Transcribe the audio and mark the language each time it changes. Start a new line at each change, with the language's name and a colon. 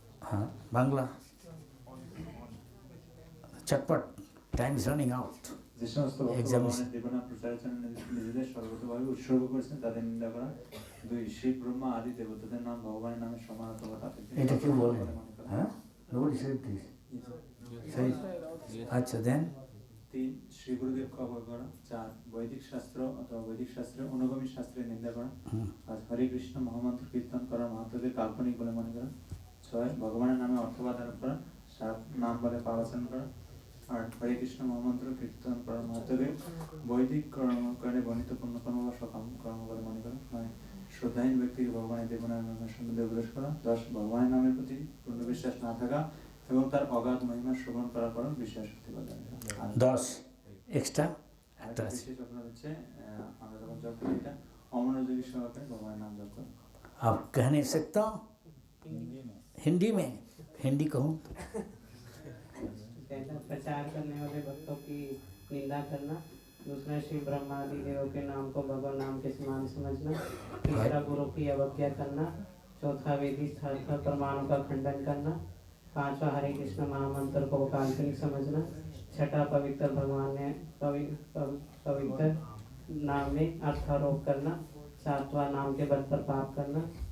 Hindi: हाँ बांग्ला चटपट
English: time is running out
Bangla: যে সমস্ত ভক্ত ভগবানের দেবনাম প্রচারের জন্য নিজেদের সর্বতভাবে উৎসর্গ করেছেন তাদের নিন্দা করা, 2 শিব ব্রহ্মা আদি দেবতাদের নাম ভগবানের নামে সমান অথবা তাদেরকে এটা কি বলে হ্যাঁ
English: nobody said this say
Bangla: আচ্ছা দেন 3 শ্রী গুরুদেবকে অবজ্ঞা করা, 4 বৈদিক শাস্ত্র অথবা বৈদিক শাস্ত্রের অনুগামী শাস্ত্রের নিন্দা করা, 5 হরে কৃষ্ণ মহামন্ত্র কীর্তন করা মাহাত্ম্যকে কাল্পনিক বলে মনে করা, 6 ভগবানের নামে অর্থবাদ আরোপ করা, 7 নাম বলে পালাচন করা, 8 হরে কৃষ্ণ মহামন্ত্র কীর্তন করার মাহাত্ম্যকে বৈদিক কর্মকাণ্ডে বর্ণিত পুণ্যকর্ম বা সকাম কর্ম বলে মনে করা, 9 শ্রদ্ধাহীন ব্যক্তিকে ভগবানের দেবনামের সম্বন্ধে উপদেশ করা, 10 ভগবানের নামের প্রতি পূর্ণ বিশ্বাস না থাকা এবং তার অগাধ মহিমা শ্রবণ করার পর বিশ্বাস শক্তি বজায় রাখা। 10 এক্সট্রা একটা আছে বিশেষ আপনার হচ্ছে আমরা যখন জপ করি এটা অমনোযোগী সহকারে ভগবানের নাম জপ করি।
Hindi: आप कह नहीं सकता हिंदी में हिंदी कहूँ पहला प्रचार करने वाले भक्तों की निंदा करना, दूसरा शिव ब्रह्मा आदि देवों के नाम को भगवान नाम के समान समझना, तीसरा गुरु की अवज्ञा करना, चौथा वेदी शास्त्र प्रमाणों का खंडन करना, 5वां हरे कृष्ण महामंत्र को काल्पनिक समझना, 6ठा पवित्र भगवान ने पवित्र नाम में अर्थारोप करना, 7वां नाम के बल पर पाप करना,